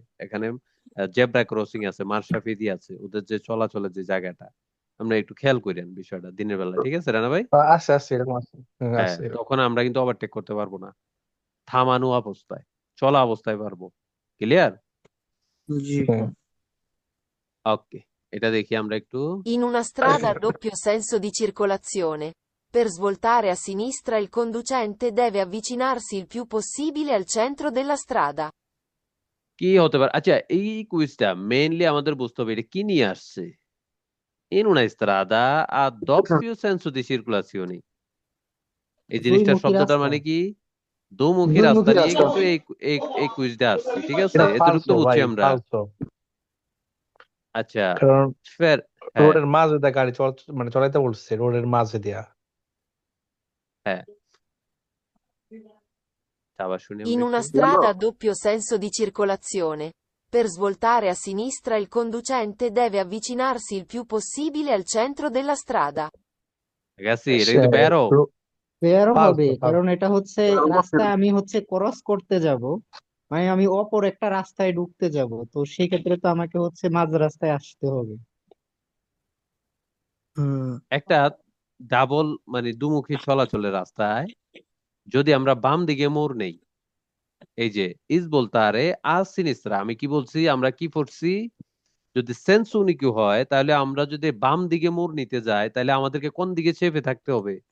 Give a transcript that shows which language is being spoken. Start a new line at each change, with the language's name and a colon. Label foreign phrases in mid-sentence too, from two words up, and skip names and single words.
Bangla: এখানে জেব্রা ক্রসিং আছে, মার্শাফিদি আছে, ওদের যে চলাচলের যে জায়গাটা আমরা একটু খেয়াল করেন বিষয়টা দিনের বেলা। ঠিক আছে রানা ভাই? আছে আছে এরকম আছে, হ্যাঁ, আছে এরকম। তখন আমরা কিন্তু ওভারটেক করতে পারবো না, থামানো অবস্থায়, চলা অবস্থায় পারবো। ক্লিয়ার? জি হুম। ওকে, এটা দেখি আমরা একটু।
Italian: In una strada a doppio senso di circolazione. Per svoltare a sinistra il conducente deve avvicinarsi il più possibile al centro della strada.
Bangla: কি হতে পারে? আচ্ছা, এই কুইজটা মেইনলি আমাদের বুঝতে হবে এটা কি নিয়ে আসছে।
Italian: In una strada a doppio senso di circolazione,
Bangla: এই দুই জিনিসটার মুখী শব্দটার রাস্তা। মানে কি? দুমুখী দুই রাস্তা মুখী নিয়ে রাস্তা। কিন্তু এই এই কুইজটা আসছে। ঠিক আছে, এটা এতটুকু তো ফালসো বুঝছি ভাই, আমরা। ফালসো। আচ্ছা, কারণ ফের, হ্যাঁ রোডের মাঝে দিয়ে গাড়ি মানে চলাইতে বলছে, রোডের মাঝে দিয়া। হ্যাঁ, আবার শুনি
Italian: In
Bangla: আমরা
Italian: una
Bangla: একটু।
Italian: strada a doppio senso di circolazione, per svoltare a sinistra il conducente deve avvicinarsi il più possibile al centro della strada. Ragazzi,
Bangla: এটা কিন্তু বেরো। বেরো হবে, ফালতু কারণ এটা হচ্ছে রাস্তায় আমি হচ্ছে ক্রস করতে যাব, মানে আমি অপর একটা রাস্তায় ঢুকতে যাব, তো সেক্ষেত্রে তো আমাকে হচ্ছে মাঝ রাস্তায় আসতে হবে। একটা ডাবল মানে দুমুখী চলাচলের রাস্তায় যদি আমরা বাম দিকে মোড় নেই, এই যে
Italian: svoltare a sinistra,
Bangla: আমি কি বলছি, আমরা কি পড়ছি, যদি
Italian: senso unico
Bangla: হয় তাহলে আমরা যদি বাম দিকে মোড় নিতে যাই তাহলে আমাদেরকে কোন দিকে চেপে থাকতে হবে?